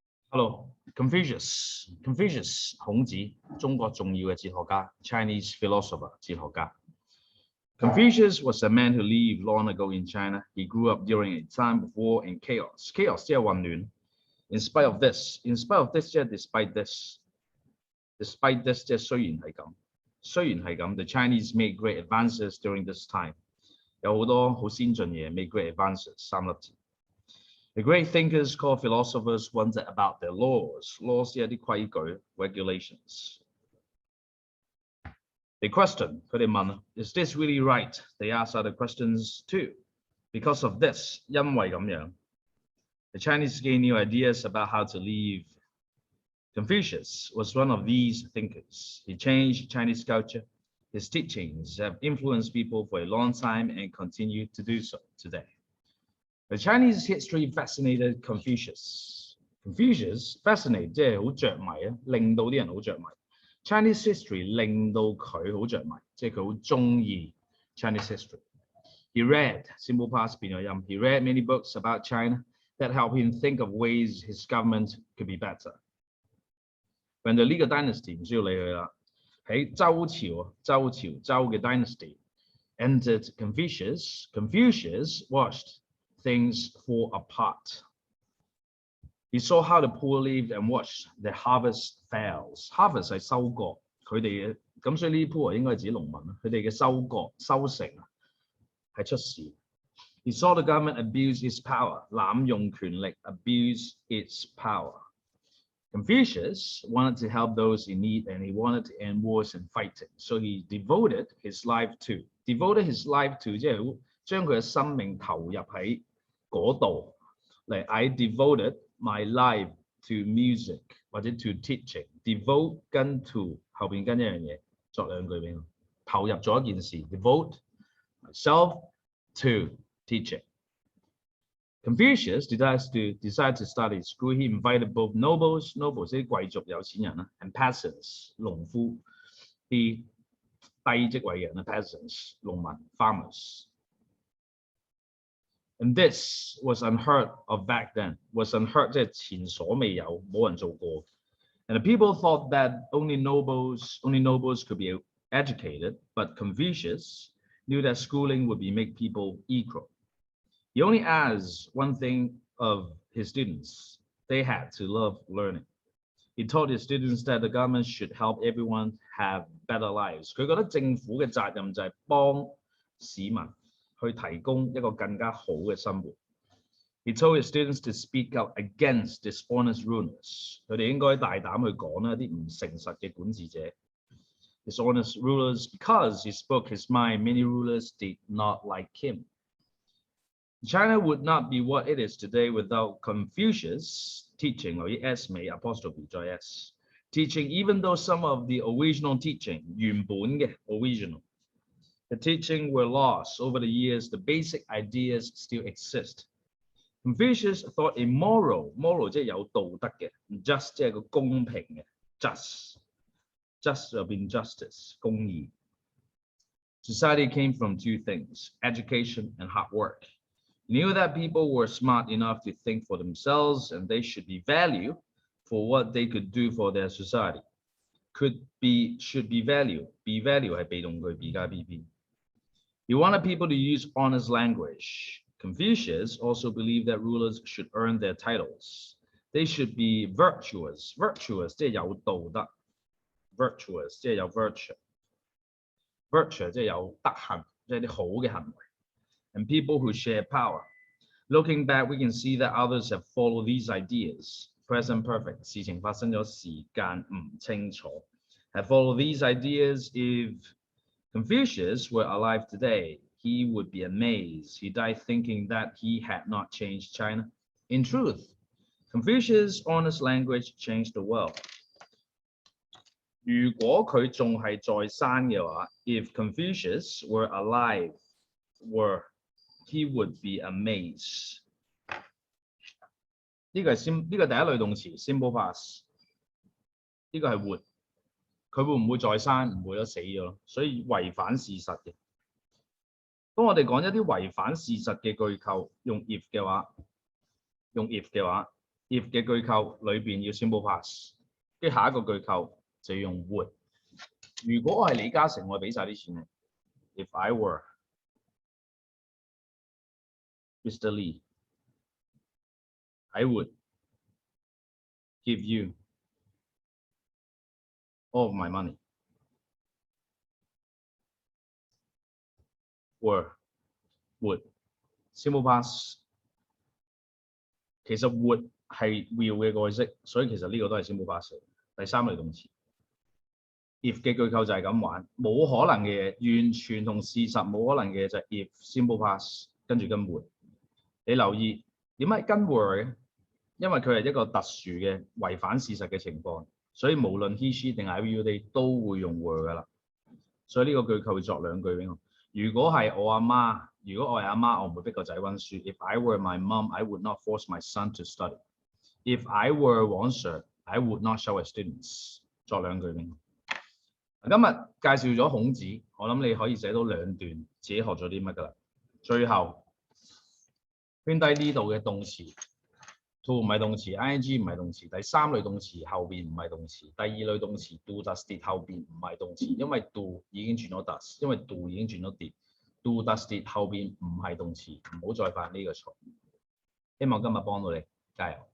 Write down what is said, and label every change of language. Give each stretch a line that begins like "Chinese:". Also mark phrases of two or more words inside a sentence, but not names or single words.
English: Hello, Confucius. Confucius
Cantonese: 孔子，中國重要嘅哲學家
English: ，Chinese philosopher 哲學家。Confucius was a man who lived long ago in China. He grew up during a time of war and chaos. Chaos
Cantonese: 即係混亂。
English: In spite of this 即係 despite this。despite this
Cantonese: 即係雖然係咁，雖然係咁
English: ，the Chinese made great advances during this time。
Cantonese: 有好多好先進嘢
English: ，made great advances
Cantonese: 三粒字。
English: The great thinkers called philosophers wondered about their laws. Laws
Cantonese: 即係啲規矩
English: regulations。They questioned,
Cantonese: 佢哋問
English: Is this really right? They asked other questions too. Because of this,
Cantonese: 因為咁樣
English: the Chinese gained new ideas about how to live. Confucius was one of these thinkers. He changed Chinese culture. His teachings have influenced people for a long time and continue to do so today. The Chinese history fascinated Confucius.
Cantonese: Confucius fascinate 即係好着迷啊，令到啲人好着迷。
English: Chinese history
Cantonese: 令到佢好着迷，即係佢好中意
English: Chinese history. He read simple past
Cantonese: 變咗音。
English: He read many books about China that helped him think of ways his government could be better. When the legal dynasty
Cantonese: 唔需要理佢啦，喺周嘅
English: dynasty entered Confucius. Confucius watched things fall apart. He saw how the poor lived and watched the harvest fails.
Cantonese: Harvest 係收割，佢哋嘅咁，所以呢啲 poor 應該係指農民啦。佢哋嘅收割收成係出事。
English: He saw the government abuse its power，
Cantonese: 濫用權力
English: abuse its power. Confucius wanted to help those in need and he wanted to end wars and fighting. So he devoted his life to
Cantonese: 即係將佢嘅生命投入喺嗰度嚟。
English: I devoted my life to music 或者 to teaching。
Cantonese: devote 跟 to 後邊跟一樣嘢，作兩句俾我。投入咗一件事
English: devote myself to teaching. Confucius decided to study school. He invited both nobles
Cantonese: 即係貴族有錢人啦
English: and peasants
Cantonese: 農夫，啲低職位嘅人啦
English: peasants 農民 farmers。And this was unheard of back then. Was unheard
Cantonese: 即係前所未有，冇人做過。
English: And the people thought that only nobles could be educated, but Confucius knew that schooling would make people equal. He only asked one thing of his students. They had to love learning. He told his students that the government should help everyone have better lives.
Cantonese: 佢覺得政府嘅責任就係幫市民去提供一個更加好嘅生活。
English: He told his students to speak out against dishonest rulers.
Cantonese: 佢哋應該大膽去講一啲唔誠實嘅管治者。
English: Dishonest rulers, because he spoke his mind, many rulers did not like him. China would not be what it is today without Confucius teaching,
Cantonese: 留意 S 尾
English: apostrophe 再 S teaching, even though some of the original teaching
Cantonese: 原本嘅
English: original the teaching were lost over the years, the basic ideas still exist. Confucius thought a moral
Cantonese: 即係有道德嘅
English: just
Cantonese: 即係個公平嘅
English: just
Cantonese: 就變
English: justice 公義。Society came from two things, education and hard work. He knew that people were smart enough to think for themselves and they should be valued for what they could do for their society. Should be valued. Be value
Cantonese: 係被動句
English: be 加 PP. He wanted people to use honest language. Confucius also believed that rulers should earn their titles. They should be virtuous. Virtuous
Cantonese: 即係有道德
English: virtuous
Cantonese: 即係有
English: virtue
Cantonese: 即係有德行，即係啲好嘅行為。
English: And people who share power. Looking back, we can see that others have followed these ideas. Present perfect.
Cantonese: 事情發生咗，時間唔清楚。
English: Have followed these ideas. If Confucius were alive today, he would be amazed. He died thinking that he had not changed China. In truth, Confucius' honest language changed the world.
Cantonese: 如果佢仲係在生嘅話
English: if Confucius were alive, he would be amazed.
Cantonese: 呢個係第一類動詞
English: simple past。
Cantonese: 呢個係活，佢會唔會再生？唔會咯，死咗，所以違反事實嘅。當我哋講一啲違反事實嘅句構，用 if 嘅話， if 嘅句構裏邊要
English: simple past，
Cantonese: 跟住下一個句構就要用 would。如果我係李嘉誠，我俾晒啲錢你。
English: If I were Mr. Lee, I would give you all of my money. Were, would, simple past。
Cantonese: 其實 would 係 will 嘅過去式，所以其實呢個都係
English: simple past。
Cantonese: 第三類動詞 if 嘅句構就係咁玩，冇可能嘅嘢，完全同事實冇可能嘅嘢就係
English: if simple past
Cantonese: 跟住跟 would。你留意點解跟 were 嘅？因為佢係一個特殊嘅違反事實嘅情況，所以無論
English: he she
Cantonese: 定係
English: I will they
Cantonese: 都會用 were 噶啦。所以呢個句構會作兩句俾我。如果係我阿媽，如果我係阿媽，我唔會逼個仔温書。
English: If I were my mom, I would not force my son to study. If I were 黃 sir, I would not shout at students。
Cantonese: 作兩句俾我。今日介紹咗孔子，我諗你可以寫到兩段，自己學咗啲乜㗎啦。最後圈低呢度嘅動詞 to 唔係動詞 ，ing 唔係動詞，第三類動詞後邊唔係動詞，第二類動詞
English: do does did
Cantonese: 後邊唔係動詞，因為 do 已經轉咗 does， 因為 do 已經轉咗 did。
English: do does did
Cantonese: 後邊唔係動詞，唔好再犯呢個錯。希望今日幫到你，加油！